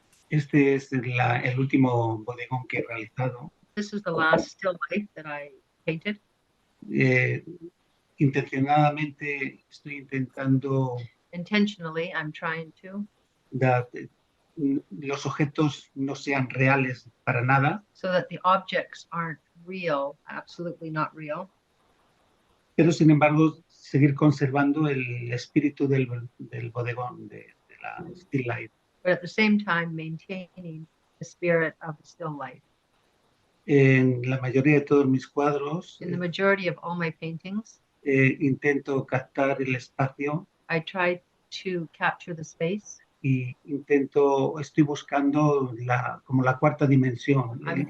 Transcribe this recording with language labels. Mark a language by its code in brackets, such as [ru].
[es] Este es el último bodegón que he realizado. [en] This is the last still life that I painted. [es] Intencionadamente estoy intentando [en] Intentionally, I'm trying to, [es] los objetos no sean reales para nada, [en] so that the objects aren't real, absolutely not real, [es] pero sin embargo seguir conservando el espíritu del bodegón, de la [en] still life. but at the same time maintaining the spirit of the still life. [es] En la mayoría de todos mis cuadros [en] In the majority of all my paintings, [es] intento captar el espacio [en] I try to capture the space. [es] y estoy buscando como la cuarta dimensión.